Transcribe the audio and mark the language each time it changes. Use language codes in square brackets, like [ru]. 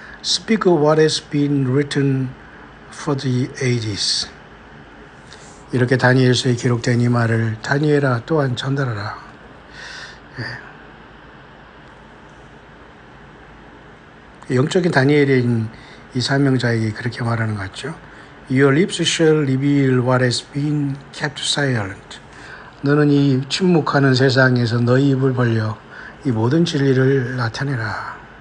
[en] Speak what has been written for the ages. [ko] 이렇게 다니엘서에 기록된 이 말을 다니엘아 또한 전달하라. 영적인 다니엘인 이 사명자에게 그렇게 말하는 것 같죠. [en] Your lips shall reveal what has been kept silent. [ko] 너는 이 침묵하는 세상에서 너희 입을 벌려 이 모든 진리를 나타내라.